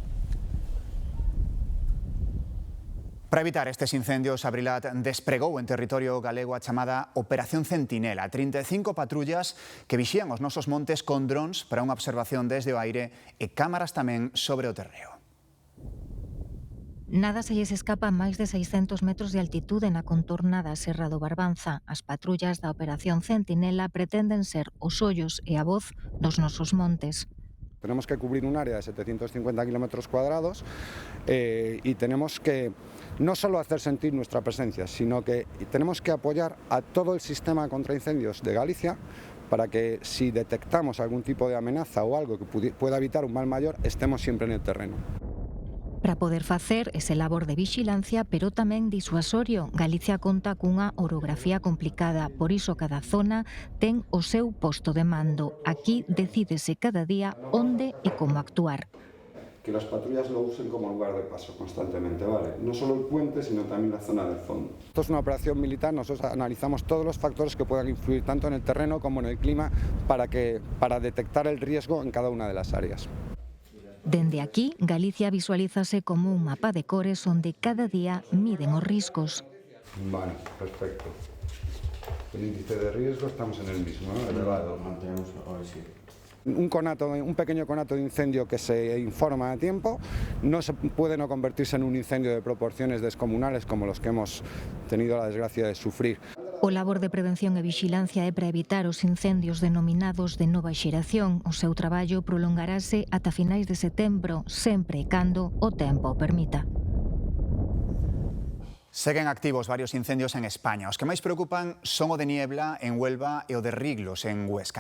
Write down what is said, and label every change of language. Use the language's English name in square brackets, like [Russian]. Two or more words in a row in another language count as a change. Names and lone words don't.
[Galician] Para evitar estes incendios, Abrilat despregou en territorio galego a chamada Operación Centinela, 35 patrullas que vixían os nosos montes con drons para unha observación desde o aire e cámaras tamén sobre o terreo. Nada se lles escapa a máis de 600 metros de altitude na contorna da Serra do Barbanza. As patrullas da Operación Centinela pretenden ser os ollos e a voz dos nosos montes. [Spanish] Tenemos que cubrir un área de 750 kilómetros cuadrados y tenemos que no solo hacer sentir nuestra presencia, sino que tenemos que apoyar a todo el sistema contra incendios de Galicia para que si detectamos algún tipo de amenaza o algo que pueda evitar un mal mayor, estemos siempre en el terreno. [Galician] Para poder facer ese labor de vixilancia, pero tamén disuasorio, Galicia conta cunha orografía complicada, por iso cada zona ten o seu posto de mando. Aquí decídese cada día onde e como actuar. [Spanish] Que las patrullas lo usen como lugar de paso constantemente, ¿vale? No solo el puente, sino también la zona del fondo. Esto es una operación militar, nosotros analizamos todos los factores que puedan influir tanto en el terreno como en el clima para detectar el riesgo en cada una de las áreas. [Galician] Dende aquí, Galicia visualízase como un mapa de cores onde cada día miden os riscos. [Spanish] Vale, perfecto. El índice de riesgo estamos en el mismo, ¿no? Elevado. Mantenemos hoy sí. Un pequeño conato de incendio que se informa a tiempo no se puede no convertirse en un incendio de proporciones descomunales como los que hemos tenido la desgracia de sufrir. [Galician] O labor de prevención e vixilancia é para evitar os incendios denominados de nova xeración. O seu traballo prolongarase ata finais de setembro, sempre e cando o tempo o permita. Seguen activos varios incendios en España. Os que máis preocupan son o de Niebla, en Huelva, e o de Riglos, en Huesca.